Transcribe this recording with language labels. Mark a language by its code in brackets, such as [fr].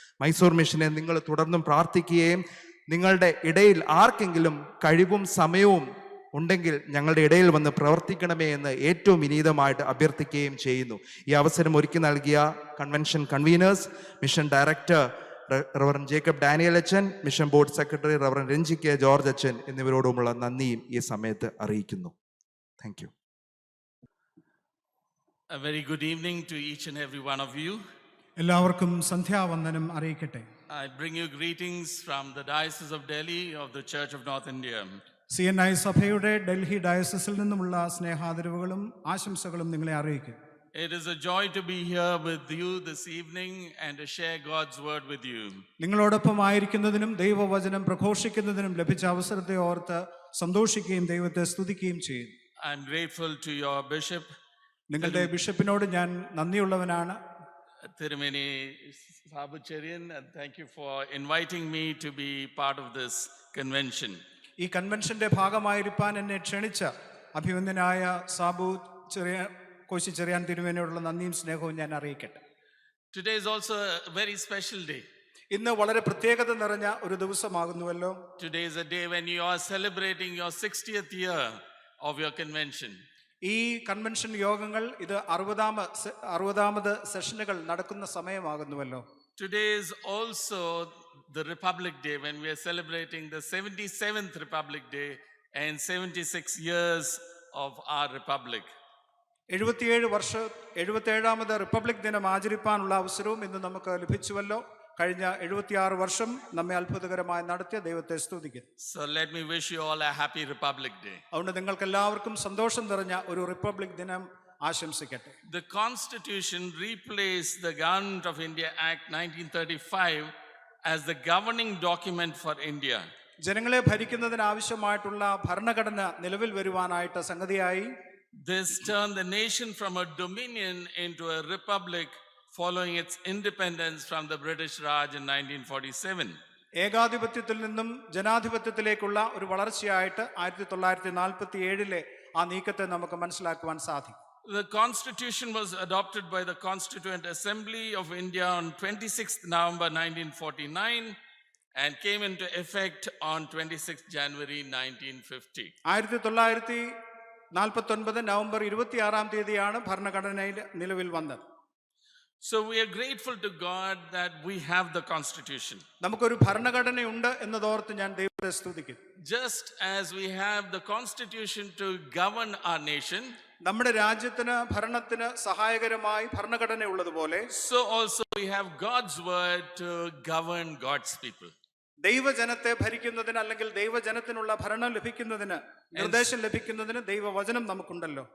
[ml] മൈസൂർ മിഷനെ നിങ്ങൾ തുടർന്നും പ്രാർത്ഥിക്കുകയും നിങ്ങളുടെ ഇടയിൽ ആർക്കെങ്കിലും കഴിവും സമയവും ഉണ്ടെങ്കിൽ ഞങ്ങളുടെ ഇടയിൽ വന്ന് പ്രവർത്തിക്കണമേ എന്ന് ഏറ്റവും വിനീതമായിട്ട് അഭ്യർത്ഥിക്കുകയും ചെയ്യുന്നു. ഈ അവസരം ഒരുക്കി നൽകിയ convention conveners, mission director reverend Jacob Daniel അച്ഛൻ, mission board secretary reverend Ranji K George അച്ഛൻ എന്നിവരോടുമുള്ള നന്ദിയും ഈ സമയത്ത് അറിയിക്കുന്നു. [en] Thank you. A very good evening to each and every one of you. [ml] എല്ലാവർക്കും സന്ധ്യാവന്ദനം അറിയിക്കട്ടെ. [en] I bring you greetings from the Diocese of Delhi of the Church of North India. [ml] CNI സഭയുടെ ഡൽഹി ഡയസിസിൽ നിന്നുമുള്ള സ്നേഹാദരവുകളും ആശംസകളും നിങ്ങളെ അറിയിക്കും. [en] It is a joy to be here with you this evening and to share God's word with you. [ml] നിങ്ങളോടൊപ്പം ആയിരിക്കുന്നതിനും ദൈവവചനം പ്രഘോഷിക്കുന്നതിനും ലഭിച്ച അവസരത്തെ ഓർത്ത് സന്തോഷിക്കുകയും ദൈവത്തെ സ്തുതിക്കുകയും ചെയ്യും. [en] I am grateful to your bishop, [ml] നിങ്ങളുടെ ബിഷപ്പിനോട് ഞാൻ നന്ദിയുള്ളവനാണ്. [en] Thirumeni Sabucherian, and thank you for inviting me to be part of this convention. [ml] ഈ കൺവെൻഷന്റെ ഭാഗമായിരിക്കാൻ എന്നെ ക്ഷണിച്ച അഭിവന്ദനായ സാബു കോശി ചെറിയാൻ തിരുമേനയോടുള്ള നന്ദിയും സ്നേഹവും ഞാൻ അറിയിക്കട്ടെ. [en] Today is also a very special day. [ml] ഇന്ന് വളരെ പ്രത്യേകത നിറഞ്ഞ ഒരു ദിവസമാകുന്നുവല്ലോ. [en] Today is a day when you are celebrating your 60th year of your convention. [ml] ഈ കൺവെൻഷൻ യോഗങ്ങൾ ഇത് 60ാമത് സെഷനുകൾ നടക്കുന്ന സമയമാകുന്നുവല്ലോ. [en] Today is also the Republic Day when we are celebrating the 77th Republic Day and 76 years of our Republic. [ml] 77ാമത് republic ദിനം ആചരിപ്പാനുള്ള അവസരവും ഇന്ന് നമുക്ക് ലഭിച്ചുവല്ലോ. കഴിഞ്ഞ 76 വർഷം നമ്മെ അത്ഭുതകരമായി നടത്തിയ ദൈവത്തെ സ്തുതിക്കുന്നു. [en] So let me wish you all a happy Republic Day. [ml] അതുകൊണ്ട് നിങ്ങൾക്ക് എല്ലാവർക്കും സന്തോഷം നിറഞ്ഞ ഒരു റിപ്പബ്ലിക് ദിനം ആശംസിക്കട്ടെ. [en] The Constitution replaced the Government of India Act 1935 as the governing document for India. [ml] ജനങ്ങളെ ഭരിക്കുന്നതിന് ആവശ്യമായിട്ടുള്ള ഭരണഘടന നിലവിൽ വരുവാനായിട്ട് സംഗതിയായി. [en] This turned the nation from a dominion into a republic following its independence from the British Raj in 1947. [ml] ഏകാധിപത്യത്തിൽ നിന്നും ജനാധിപത്യത്തിലേക്കുള്ള ഒരു വളർച്ചയായിട്ട് 1947 ആ നീക്കത്തെ നമുക്ക് മനസ്സിലാക്കുവാൻ സാധിക്കും. [en] The Constitution was adopted by the Constituent Assembly of India on 26th November 1949 and came into effect on 26th January 1950. [ml] 1949 November 26 ഭരണഘടന നിലവിൽ വന്നത്. [en] So we are grateful to God that we have the Constitution. [ml] നമുക്കൊരു ഭരണഘടനയുണ്ട് എന്നതോർത്ത് ഞാൻ ദൈവത്തെ സ്തുതിക്കുന്നു. [en] Just as we have the Constitution to govern our nation, [ml] നമ്മുടെ രാജ്യത്തിന് ഭരണത്തിന് സഹായകരമായി ഭരണഘടന ഉള്ളതുപോലെ [en] so also we have God's word to govern God's people. [ml] ദൈവജനത്തെ ഭരിക്കുന്നതിന് അല്ലെങ്കിൽ ദൈവജനത്തിനുള്ള ഭരണം ലഭിക്കുന്നതിന് നിർദ്ദേശം ലഭിക്കുന്നതിന് ദൈവവചനം നമുക്കുണ്ടല്ലോ.